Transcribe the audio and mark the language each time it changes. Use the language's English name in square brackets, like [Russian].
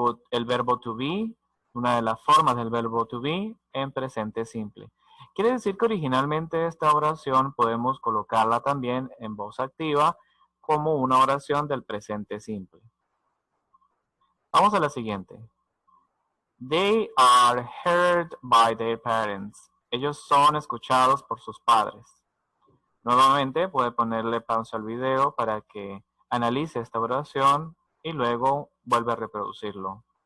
[Spanish] El verbo to be, una de las formas del verbo to be en presente simple. Quiere decir que originalmente esta oración podemos colocarla también en voz activa como una oración del presente simple. Vamos a la siguiente. [English] They are heard by their parents. [Spanish] Ellos son escuchados por sus padres. Nuevamente puede ponerle pausa al video para que analice esta oración y luego vuelve a reproducirlo.